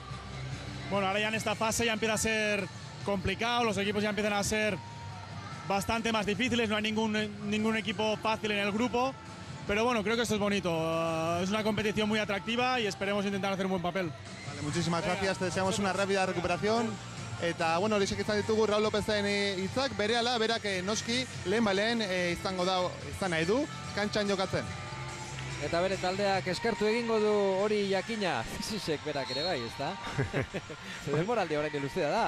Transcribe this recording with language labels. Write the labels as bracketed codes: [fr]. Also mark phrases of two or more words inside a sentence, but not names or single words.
[es] Bueno, ahora ya en esta fase ya empieza a ser complicado, los equipos ya empiezan a ser bastante más difíciles, no hay ningún equipo fácil en el grupo, pero bueno, creo que esto es bonito, es una competición muy atractiva y esperemos intentar hacer un buen papel. Vale, muchísimas gracias, te deseamos una rápida recuperación. [eu] Eta, bueno, horiek izan ditugu Raul Lopezen hitzak, berehala, berak noski, lehen izango da, izan nahi du, kantxan jokatzen. Eta bere taldeak eskertu egingo du hori jakina, Zizisek berak ere bai, ezta? Denboraldi orain luzea da.